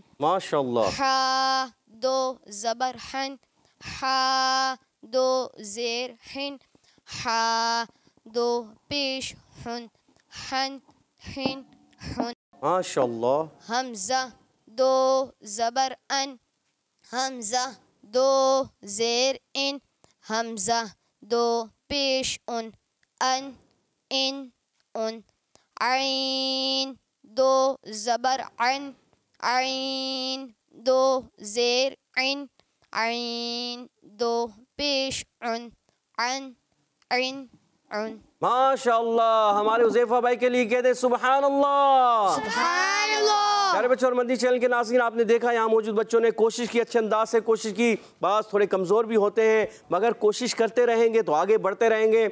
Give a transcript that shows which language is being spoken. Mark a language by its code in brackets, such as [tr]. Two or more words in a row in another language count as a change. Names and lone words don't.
[ur] ماشاءاللہ. ہا 2 زبر ہن. ہا 2 زیر ہن. ہا 2 پیش ہن. ہن ہن ہن. ماشاءاللہ. حمزہ 2 زبر ان. حمزہ 2 زیر ان. حمزہ 2 پیش ان. ان ان ان. عین 2 زبر عن. عین 2 زیر عن. عین 2 پیش عن. عن عن عن. ماشاءاللہ. ہمارے حذیفہ بھائی کے لیے کہتے ہیں [ar] سبحان اللہ. سبحان اللہ. [ur] پیارے بچوں اور مدنی چینل کے ناظرین آپ نے دیکھا یہاں موجود بچوں نے کوشش کی اچھے انداز سے کوشش کی. بعض تھوڑے کمزور بھی ہوتے ہیں مگر کوشش کرتے رہیں گے تو آگے بڑھتے رہیں گے.